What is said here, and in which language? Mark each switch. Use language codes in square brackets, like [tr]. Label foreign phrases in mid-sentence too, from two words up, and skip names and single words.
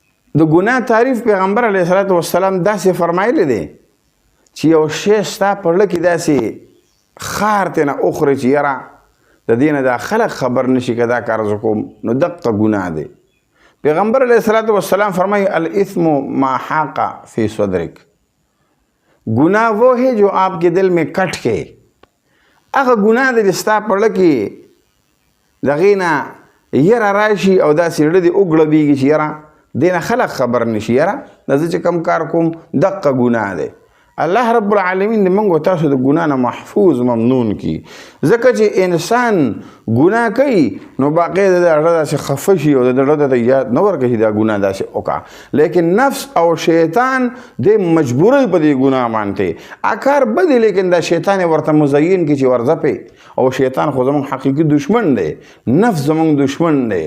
[ps] د ګناه تعریف پیغمبر [ar] علیه الصلاة والسلام [ps] داسې فرمایلی دی چې یو شی ستا په زړه کې داسې خار ترې نه اخوري چې یاره د دې نه دا خلک خبر نشي که دا کار زه کوم نو دقه ګناه دی. پیغمبر [ar] علیه الصلاة والسلام [ps] فرمائی [ar] الاثم ما حاق فی صدرک، [ur] گناہ وہ ہے جو آپ کے دل میں کٹ کے [ps] هغه ګناه دی چې ستا په زړه کې د هغې نه یره راشي او داسې زړه دې وګړبېږي چې یاره دې نه خلک خبر نشي، یاره دا زه چې کوم کار کوم دقه ګناه دی. [ar] الله رب العالمین [ps] د موږ تاسو د ګناه نه محفوظ ممنون کی، ځکه چې انسان ګناه کوي نو باقاعده د زړه داسې خفه شي او د زړه ته یاد نه ورکړي دا ګناه داسې وکړه، لیکن نفس او شیطان د مجبورۍ په دې ګناه باندې کار بد دی، لیکن دا شیطان ورته مزین کی چې ورځه پې، او شیطان خو زموږ حقیقي دشمن دی، نفس زموږ دشمن دی.